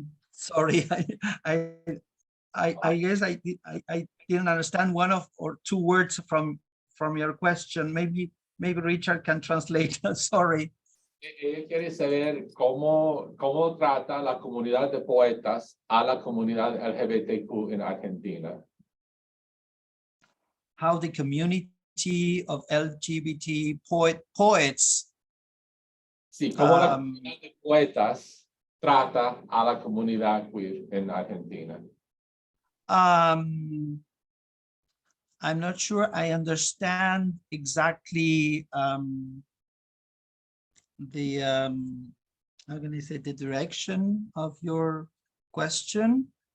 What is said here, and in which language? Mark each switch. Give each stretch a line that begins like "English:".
English: Sorry, I guess I didn't understand one or two words from your question. Maybe Richard can translate. Sorry.
Spanish: Ella quiere saber cómo trata la comunidad de poetas a la comunidad LGBTQ en Argentina.
English: How the community of LGBT poets.
Spanish: Sí, cómo la comunidad de poetas trata a la comunidad queer en Argentina.
English: I'm not sure I understand exactly the how can I say, the direction of your question.